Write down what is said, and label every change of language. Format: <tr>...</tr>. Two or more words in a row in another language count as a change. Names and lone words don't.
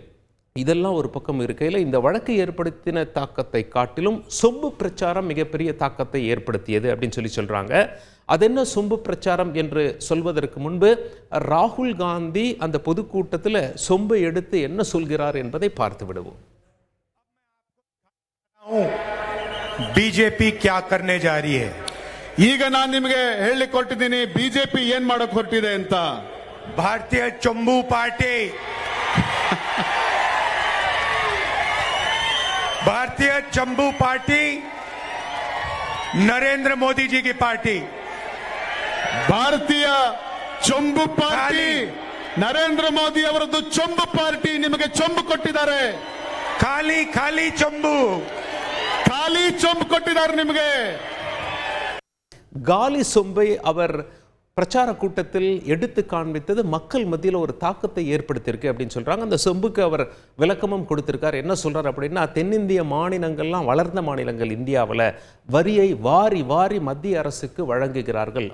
<ta>இதெல்லாம் ஒரு பக்கம் இருக்கையில் இந்த வழக்கு ஏற்படுத்தின தாக்கத்தை காட்டிலும் சொம்பு பிரச்சாரம் மிகப்பெரிய தாக்கத்தை ஏற்படுத்தியது அப்படின்னு சொல்றாங்க. அது என்ன சொம்பு பிரச்சாரம் என்று சொல்வதற்கு முன்பு ராகுல் காந்தி அந்த பொதுக்கூட்டத்தில் சொம்பை எடுத்து என்ன சொல்கிறார் என்பதை பார்த்து விடுவோம்.</ta> <hi>बीजेपी क्या करने जा रही है.</hi> <kn>ಈಗ ನಾನು ನಿಮಗೆ ಹೇಳಲಿಕ್ಕೆ ಹೊರಟಿದ್ದೀನಿ ಬಿಜೆಪಿ ಏನ್ ಮಾಡಕ್ ಹೊರಟಿದೆ ಅಂತ.</kn> <hi>भारतीय चंबू पार्टी भारतीय चंबू पार्टी नरेंद्र मोदी जी की पार्टी.</hi> <kn>ಭಾರತೀಯ ಚೊಂಬು ಪಾರ್ಟಿ ನರೇಂದ್ರ ಮೋದಿ ಅವರದ್ದು ಚೊಂಬು ಪಾರ್ಟಿ ನಿಮಗೆ ಚೊಂಬು ಕೊಟ್ಟಿದ್ದಾರೆ.</kn> <hi>खाली खाली चंबू,</hi> <kn>ಖಾಲಿ ಚೊಂಬು ಕೊಟ್ಟಿದ್ದಾರೆ ನಿಮಗೆ.</kn> <ta>காலி சொம்பை அவர் பிரச்சார கூட்டத்தில் எடுத்து காண்பித்தது மக்கள் மத்தியில் ஒரு தாக்கத்தை ஏற்படுத்தியிருக்கு அப்படின்னு சொல்றாங்க. அந்த சொம்புக்கு அவர் விளக்கமும் கொடுத்திருக்கார். என்ன சொல்றார் அப்படின்னா, தென்னிந்திய மாநிலங்கள்லாம் வளர்ந்த மாநிலங்கள் இந்தியாவில் வரியை வாரி வாரி மத்திய அரசுக்கு வழங்குகிறார்கள்.</ta>